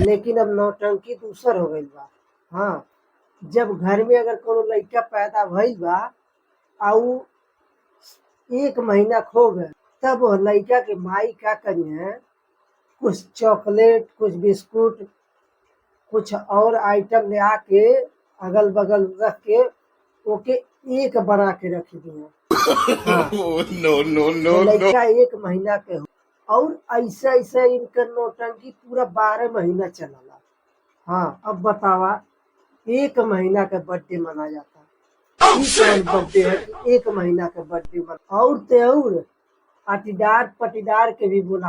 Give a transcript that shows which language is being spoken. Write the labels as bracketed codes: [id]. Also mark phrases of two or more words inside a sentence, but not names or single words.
[bho] लेकिन अब नौटंकी दूसर हो गईल बा। हाँ, जब घर में अगर कोनो लइका पैदा भइल बा आ उ 1 महीना खो गए, तब वो लइका के माई का करी है, कुछ चॉकलेट, कुछ बिस्कुट, कुछ और आइटम ले आके अगल बगल रख के ओके एक बना के रख दिए। हाँ, [en] No, no, [bho] तो [en] no, no. [bho] लइका 1 महीना के हो और ऐसा ऐसा इनकर नौटंकी पूरा 12 महीना चलला। हाँ, अब बतावा 1 महीना का बर्थडे मना जाता। इ कौन बर्थडे है कि 1 महीना का बर्थडे मना? और ते और पाटीदार पटीदार के भी बुला।